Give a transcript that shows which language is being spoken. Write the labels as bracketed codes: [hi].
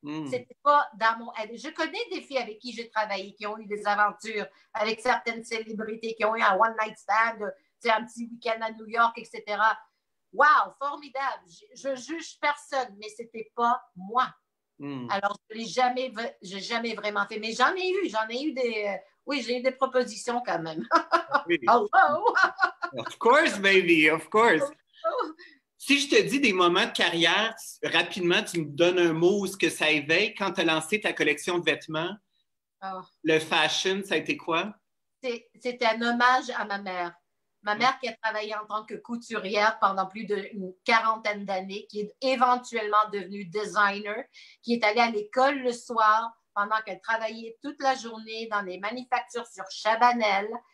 [fr] C'était pas dans mon... Je connais des filles avec qui j'ai travaillé, qui ont eu des aventures avec certaines célébrités, qui ont eu un one-night stand, un petit week-end à New York, etc. Wow, formidable. Je juge personne, mais c'était pas moi. Alors, je l'ai jamais vraiment fait. Mais j'en ai eu des... oui, j'ai eu des propositions quand même. Oui. Oh, oh. [en] Of course, baby, of course. [fr] Si je te dis des moments de carrière, rapidement, tu me donnes un mot où ce que ça éveille. Quand tu as lancé ta collection de vêtements, le fashion, ça a été quoi? C'était un hommage à ma mère. Ma mère qui a travaillé en tant que couturière pendant plus d'une quarantaine d'années, qui est éventuellement devenue designer, qui est allée à l'école le soir pendant qu'elle travaillait toute la journée dans les manufactures sur Chabanel.